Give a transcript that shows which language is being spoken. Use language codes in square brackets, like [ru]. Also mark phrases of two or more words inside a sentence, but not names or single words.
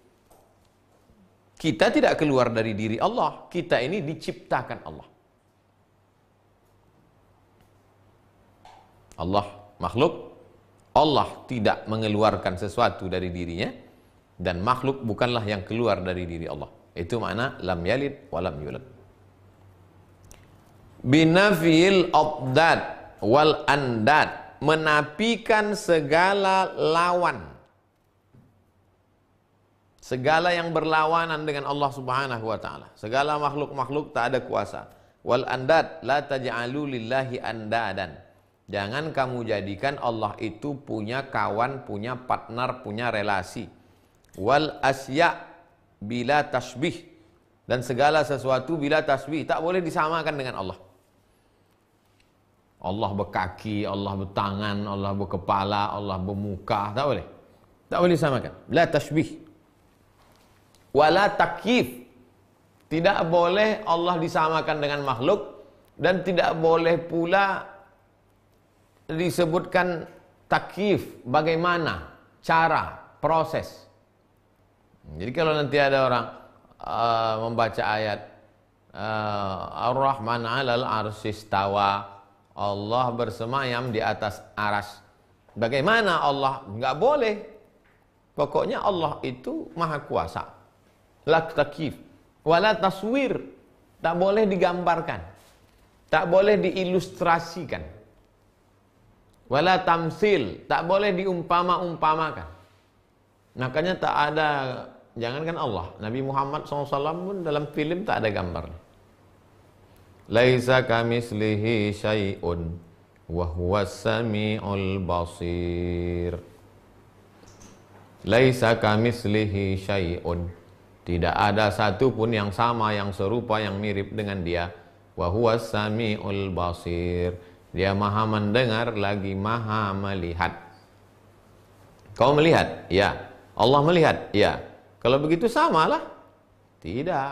[id] Kita tidak keluar dari diri Allah, kita ini diciptakan Allah. Allah makhluk, Allah tidak mengeluarkan sesuatu dari dirinya, dan makhluk bukanlah yang keluar dari diri Allah. Itu makna [ar] لم يلد ولم يولد. بنفي الأضداد والأنداد, [id] menafikan segala lawan, segala yang berlawanan dengan Allah [ar] سبحانه وتعالى. [id] Segala makhluk-makhluk tak ada kuasa. [ar] والأنداد لا تجعلوا لله أندادا. [id] Jangan kamu jadikan Allah itu punya kawan, punya partner, punya relasi. [ar] والأشياء بلا تشبيه, [id] dan segala sesuatu [ar] بلا تشبيه, [id] tak boleh disamakan dengan Allah. Allah berkaki, Allah bertangan, Allah berkepala, Allah bermuka, tak boleh. Tak boleh disamakan. [ar] لا تشبيه. ولا تكييف, [id] tidak boleh Allah disamakan dengan makhluk, dan tidak boleh pula disebutkan takyif, bagaimana cara, proses. Jadi kalau nanti ada orang membaca ayat [ar] الرحمن على العرش استوى, [id] Allah bersemayam di atas aras. Bagaimana Allah? Enggak boleh. Pokoknya Allah itu maha kuasa. [ar] لا تكييف ولا تصوير, [id] tak boleh digambarkan, tak boleh diilustrasikan. [ar] ولا تمثيل, [id] tak boleh diumpama-umpamakan. Makanya tak ada, jangankan Allah, Nabi Muhammad SAW pun dalam film tak ada gambar. [ar] ليس كمثله شيء وهو السميع البصير. ليس كمثله شيء, [id] tidak ada satu pun yang sama, yang serupa, yang mirip dengan dia. [ar] وهو السميع البصير, [id] dia maha mendengar lagi maha melihat. Kau melihat? Ya. Allah melihat? Ya. Kalau begitu samalah? Tidak.